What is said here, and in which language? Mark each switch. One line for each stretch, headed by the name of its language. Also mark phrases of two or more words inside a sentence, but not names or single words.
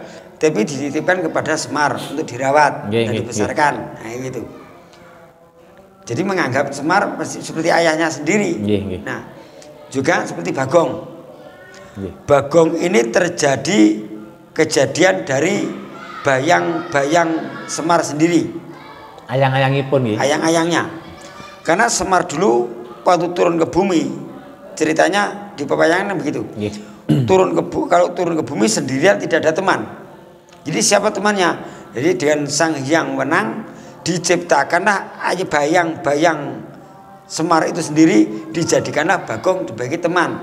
Indonesian: Tapi dititipkan kepada Semar untuk dirawat dan dibesarkan. Nah, gitu. Jadi menganggap Semar seperti ayahnya sendiri. Nah, juga seperti Bagong. Bagong ini terjadi kejadian dari bayang-bayang Semar sendiri.
Javanese: Ayang-ayangipun nggih.
Indonesian: Ayang-ayangnya. Karena Semar dulu waktu turun ke bumi, ceritanya di pewayangan begitu. Kalau turun ke bumi sendirian tidak ada teman. Jadi siapa temannya? Jadi dengan Sang Hyang Wenang diciptakanlah bayang-bayang Semar itu sendiri, dijadikanlah Bagong sebagai teman.